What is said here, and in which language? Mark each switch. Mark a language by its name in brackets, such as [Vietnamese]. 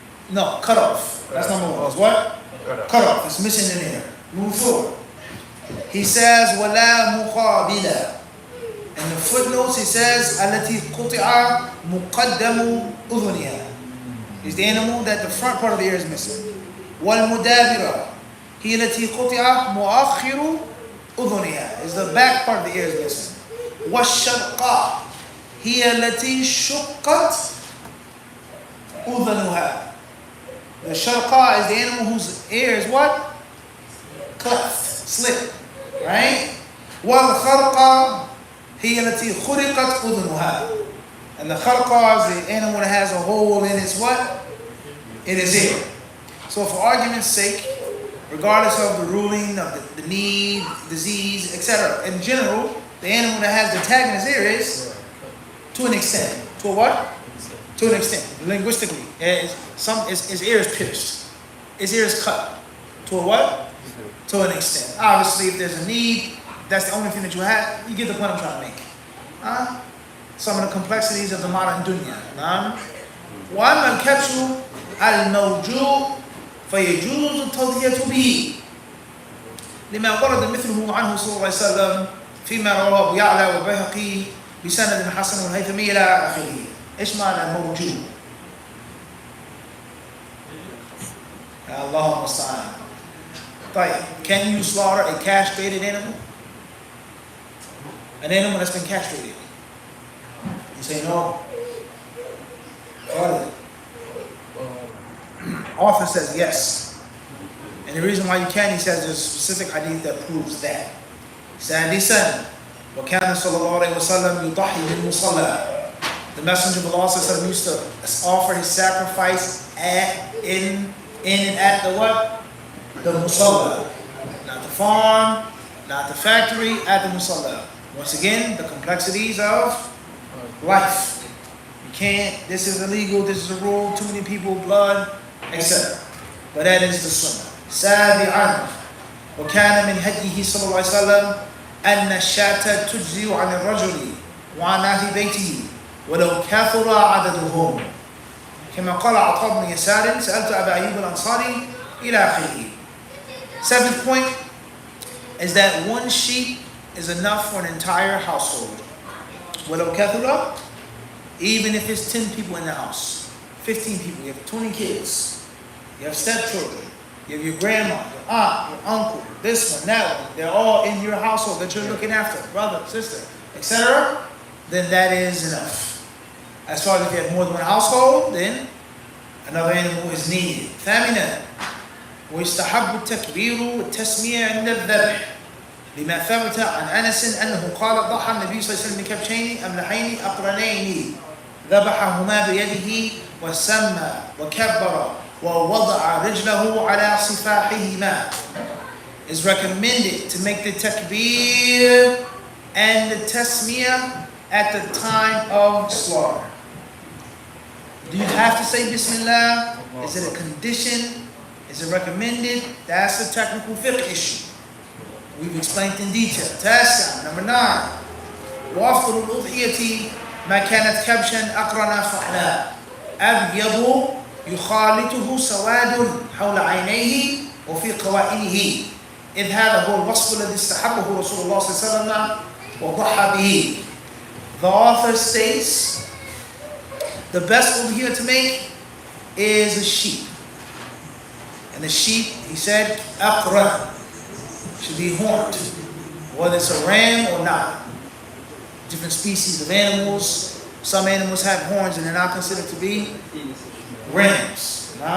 [English] No, cut off. That's number one. It's what? Cut off. It's missing an ear. Move forward. He says, wala muqabila. In the footnotes, he says, [Arabic] التي قطع مقدم أذنها. [English] Is the animal that the front part of the ear is missing. [Arabic] والمدابرة هي التي قطع مؤخر أذنها. [English] Is the back part of the ear is missing. [Arabic] والشرقاء هي التي شقت أذنها. [English] The sharqa is the animal whose ear is what? Cleft, slit, right? [Arabic] والخرقة هي التي خرقت أذنها. [English] And the kharqa is the animal that has a hole in its what? In its ear. So for argument's sake, regardless of the ruling of the need, disease, etc., in general, the animal that has the tag in his ear is to an extent. To a what? To an extent. Linguistically, his ear is pierced. His ear is cut. To a what? To an extent. Obviously, if there's a need, that's the only thing that you have. You get the point I'm trying to make. Some of the complexities of the modern dunya. [Arabic] وأما الكبش الموجود فيجوز التضحية به لما ورد مثله عنه صلى الله عليه وسلم فيما رواه أبو يعلى والبيهقي بسند حسن والهيثمي إلى آخره. إيش معنى الموجود؟ اللهم المستعان. طيب, [English] can you slaughter a castrated animal? An animal that's been castrated. You say no. Author says yes. And the reason why you can, he says there's a specific hadith that proves that. سادسا وكان صلى الله عليه وسلم يضحي بالمصلى. The Messenger of Allah used to offer his sacrifice in and at the what? The musalla. Not the farm, not the factory, at the musalla. Once again, the complexities of life. You can't, this is illegal, this is a rule, too many people, blood, etc. But that is the sunnah. [Arabic] سابعا وكان من هديه صلى الله عليه وسلم أن الشاة تجزي عن الرجل وعن أهل بيته ولو كثر عددهم كما قال عطاء بن يسار سألت أبا أيوب الأنصاري إلى آخره. [English] Seventh point is that one sheep is enough for an entire household. [Arabic] ولو كثر, [English] even if it's 10 people in the house, 15 people, you have 20 kids, you have stepchildren, you have your grandma, your aunt, your uncle, this one, that one, they're all in your household that you're looking after, brother, sister, etc., then that is enough. As far as if you have more than one household, then another animal is needed. [Arabic] ثامنا ويستحب التكبير والتسمية عند الذبح لما ثبت عن أنس أنه قال ضحى النبي صلى الله عليه وسلم بكبشين أملحين أقرنين ذبحهما بيده وسمى وكبر ووضع رجله على صفاحهما. [English] It's recommended to make the takbir and the tasmiyah at the time of slaughter. Do you have to say Bismillah? Is it a condition? Is it recommended? That's a technical fiqh issue. We've explained in detail. Tasa, number 9. [Arabic] وأفضل الأضحية ما كانت كبشا أقرن فحلا أبيض يخالطه سواد حول عينيه وفي قوائمه إذ هذا هو الوصف الذي استحبه رسول الله صلى الله عليه وسلم وضحى به. [English] The author states the best udhiyah to make is a sheep. And the sheep, he said, aqra, should be horned, whether it's a ram or not. Different species of animals. Some animals have horns and they're not considered to be rams.